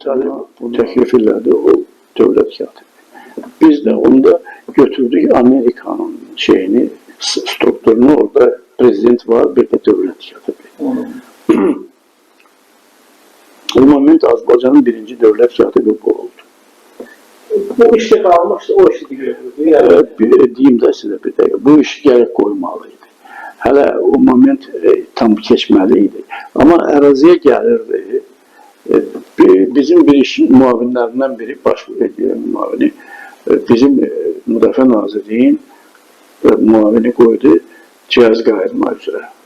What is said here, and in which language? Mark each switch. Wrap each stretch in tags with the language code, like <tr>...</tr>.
<az>Təklif elədi o dövlət katibi. Biz də onda götürdük Amerikanın şeyini, strukturunu, orada prezident var, bir də dövlət katibi. O moment Azərbaycanın birinci dövlət katibi bu oldu.</az> <tr>Bu işe kalmıştı, o işi görüyordu. Yani.</tr> <az>Deyim də sizə bir dəqiqə, bu işi gərək qoymalıydı. Hələ o moment tam keçməli idi. Amma əraziyə gəlirdi. Bizim bir iş müavinlərindən biri, baş müavini, bizim Müdafiə Nazirliyin müavini qoydu cihaz qayırma üzrə.</az>